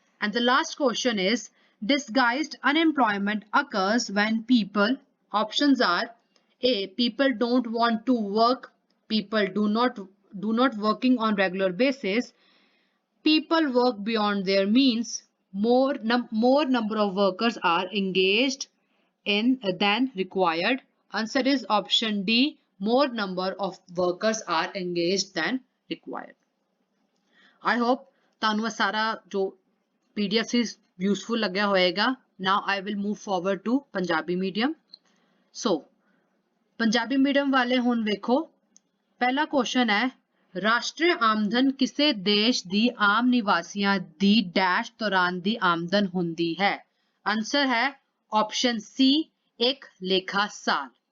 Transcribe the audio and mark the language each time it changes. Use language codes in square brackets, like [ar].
[en] And the last question is disguised unemployment occurs when people, options are A, people don't want to work, people do not working on regular basis, people work beyond their means, more number of workers are engaged in than required. Answer is option D, more number of workers are engaged than required. I hope [pa] ਤੁਹਾਨੂੰ ਸਾਰਾ ਜੋ PDF ਸੀ useful ਲੱਗਿਆ ਹੋਏਗਾ. [en] Now I will move forward to Punjabi medium. [pa] So Punjabi medium ਵਾਲੇ ਹੁਣ ਵੇਖੋ, ਪਹਿਲਾ question ਹੈ ਰਾਸ਼ਟਰੀ ਆਮਦਨ ਕਿਸੇ ਦੇਸ਼ ਦੀ ਆਮ ਨਿਵਾਸੀਆਂ ਦੀ ਡੈਸ਼ ਦੌਰਾਨ ਦੀ ਆਮਦਨ ਹੁੰਦੀ ਹੈ? ਆਨਸਰ ਹੈ ਆਪਸ਼ਨ ਸੀ, ਇੱਕ ਲੇਖਾ ਸਾਲ।